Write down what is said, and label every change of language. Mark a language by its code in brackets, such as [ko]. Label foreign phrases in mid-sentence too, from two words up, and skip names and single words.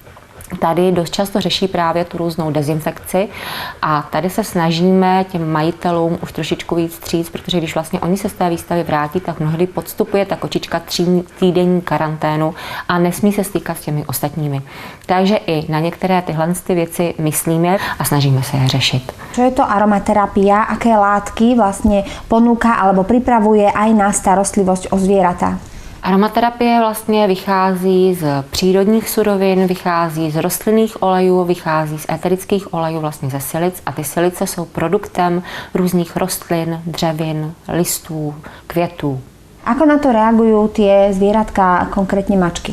[cs] Tady dost často řeší právě tu různou dezinfekci a tady se snažíme těm majitelům už trošičku víc vstříc, protože když vlastně oni se z té výstavy vrátí, tak mnohdy podstupuje ta kočička 3týdenní karanténu a nesmí se stýkat s těmi ostatními. Takže i na některé tyhle věci myslíme a snažíme se je řešit. [sk] Čo je to aromaterapia? Aké látky vlastně ponúka alebo pripravuje aj na starostlivosť o zvieratá? [cs] Aromaterapie vlastně vychází z přírodních surovin, vychází z rostlinných olejů, vychází z eterických olejů, vlastně ze silic a ty silice jsou produktem různých rostlin, dřevin, listů, květů. [sk] Ako na to reagujú tie zvieratka, konkrétně mačky?